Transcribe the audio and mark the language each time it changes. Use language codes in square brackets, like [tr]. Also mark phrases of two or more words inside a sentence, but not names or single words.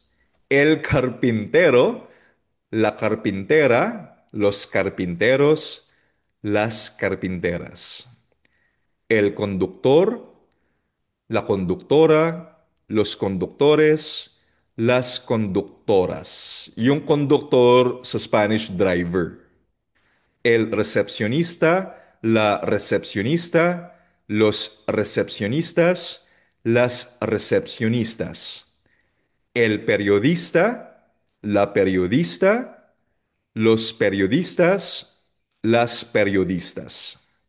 [es] El carpintero, la carpintera, los carpinteros, las carpinteras. El conductor, la conductora, los conductores, las conductoras. [tl] Yung conductor sa Spanish, driver. [es] El recepcionista, la recepcionista, los recepcionistas, las recepcionistas. El periodista, la periodista, los periodistas, las periodistas.